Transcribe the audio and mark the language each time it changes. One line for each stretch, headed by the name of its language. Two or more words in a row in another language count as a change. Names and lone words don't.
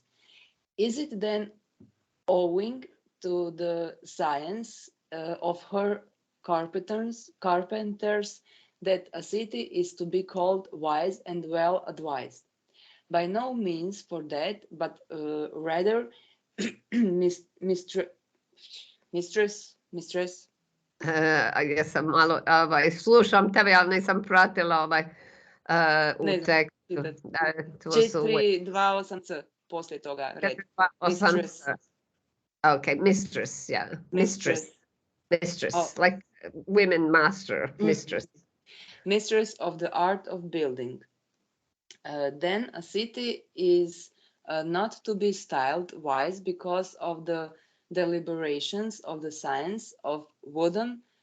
English: Is it then owing to the science of her carpenters that a city is to be called wise and well advised? By no means for that, but rather mistress,
Croatian: Jesam malo, slušam tebe, ali nisam pratila u Ne znam, tekstu. čitat. Da, to su 428c poslije toga red. 428.
English: Mistress. Okay, mistress, yeah. Mistress. Oh. Like women master, mistress. Mistress of the art of building. Then a city is not to be styled wise because of the deliberations of the science of wooden